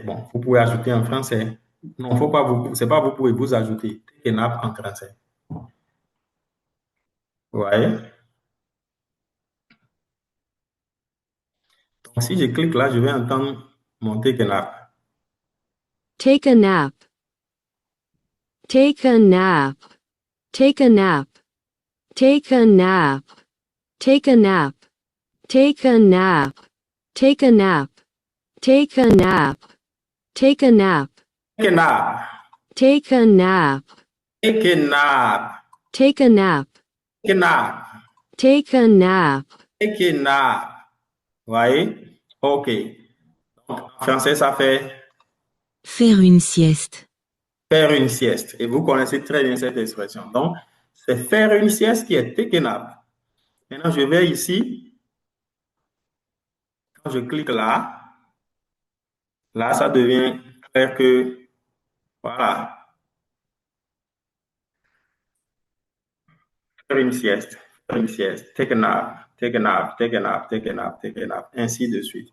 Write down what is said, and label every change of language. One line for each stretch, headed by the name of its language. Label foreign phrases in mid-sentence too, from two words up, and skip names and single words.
French: Bon, vous pouvez ajouter en français. Non, faut pas vous, c'est pas vous pouvez vous ajouter.
English: Take a nap
French: en français. Vous voyez? Donc, si je clique là, je vais entendre mon
English: take a nap. Take a nap. Take a nap. Take a nap. Take a nap. Take a nap. Take a nap. Take a nap. Take a nap. Take a nap. Take a nap. Take a nap. Take a nap. Take a nap. Take a nap. Take a nap. Take a nap.
French: Vous voyez? OK. Donc, en français, ça fait Faire une sieste. faire une sieste. Et vous connaissez très bien cette expression. Donc, c'est faire une sieste qui est
English: take a nap.
French: Maintenant, je vais ici. Quand je clique là, ça devient clair que, voilà, faire une sieste,
English: take a nap, take a nap, take a nap, take a nap, take a nap,
French: ainsi de suite.